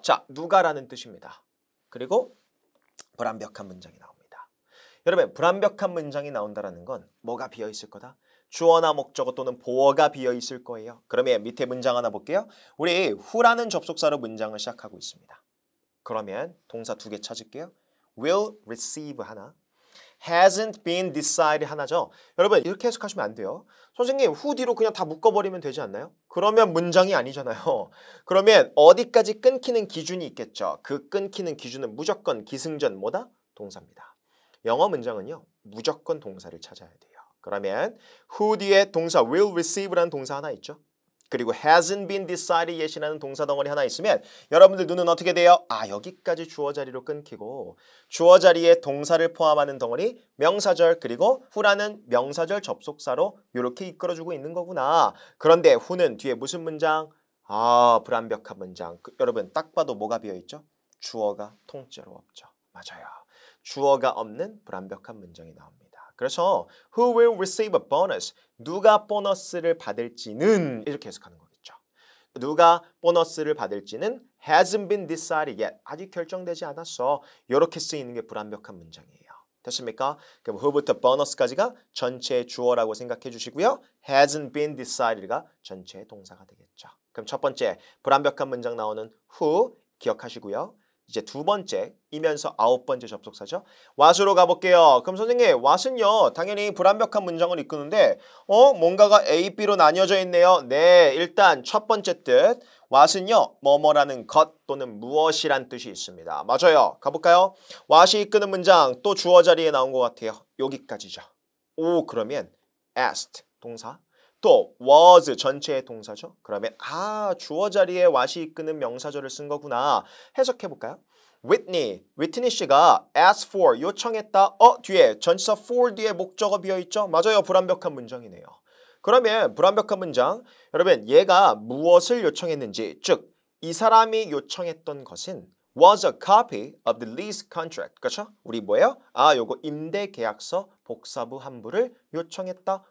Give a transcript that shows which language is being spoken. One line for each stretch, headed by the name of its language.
Korean: 자, 누가라는 뜻입니다. 그리고 불완벽한 문장이 나옵니다. 여러분, 불완벽한 문장이 나온다는 건 뭐가 비어있을 거다? 주어나 목적어 또는 보어가 비어있을 거예요. 그러면 밑에 문장 하나 볼게요. 우리 who라는 접속사로 문장을 시작하고 있습니다. 그러면 동사 2개 찾을게요.
English: will receive
Korean: 하나,
English: hasn't been decided
Korean: 하나죠. 여러분 이렇게 해석하시면 안 돼요. 선생님 who 뒤로 그냥 다 묶어버리면 되지 않나요? 그러면 문장이 아니잖아요. 그러면 어디까지 끊기는 기준이 있겠죠. 그 끊기는 기준은 무조건 기승전 뭐다? 동사입니다. 영어 문장은요 무조건 동사를 찾아야 돼요. 그러면 who 뒤에 동사
English: will receive
Korean: 라는 동사 하나 있죠. 그리고
English: hasn't been decided yet
Korean: 이라는 동사 덩어리 하나 있으면 여러분들 눈은 어떻게 돼요? 아, 여기까지 주어 자리로 끊기고 주어 자리에 동사를 포함하는 덩어리 명사절 그리고 who라는 명사절 접속사로 이렇게 이끌어주고 있는 거구나. 그런데 who는 뒤에 무슨 문장? 아, 불완벽한 문장. 여러분 딱 봐도 뭐가 비어있죠? 주어가 통째로 없죠. 맞아요. 주어가 없는 불완벽한 문장이 나옵니다. 그래서
English: who will receive a bonus?
Korean: 누가 보너스를 받을지는 이렇게 해석하는 거겠죠. 누가 보너스를 받을지는
English: hasn't been decided yet.
Korean: 아직 결정되지 않았어. 이렇게 쓰이는 게 불완벽한 문장이에요. 됐습니까? 그럼 who부터 보너스까지가 전체의 주어라고 생각해 주시고요.
English: hasn't been decided
Korean: 가 전체의 동사가 되겠죠. 그럼 첫 번째 불완벽한 문장 나오는 who 기억하시고요. 이제 두 번째 이면서 9번째 접속사죠. what으로 가볼게요. 그럼 선생님 what은요 당연히 불완벽한 문장을 이끄는데 뭔가가 A, B로 나뉘어져 있네요. 네, 일단 첫 번째 뜻 what은요 뭐뭐라는 것 또는 무엇이란 뜻이 있습니다. 맞아요. 가볼까요? what이 이끄는 문장 또 주어 자리에 나온 것 같아요. 여기까지죠. 오, 그러면 asked 동사 또 was 전체의 동사죠. 그러면 주어 자리에 what이 이끄는 명사절을 쓴 거구나. 해석해 볼까요? whitney 씨가
English: asked for
Korean: 요청했다. 뒤에 전치사 for 뒤에 목적어 비어 있죠. 맞아요. 불완벽한 문장이네요. 그러면 불완벽한 문장 여러분 얘가 무엇을 요청했는지 즉 이 사람이 요청했던 것은
English: was a copy of the lease contract.
Korean: 그렇죠? 우리 뭐예요? 요거 임대 계약서 복사부 한 부를 요청했다.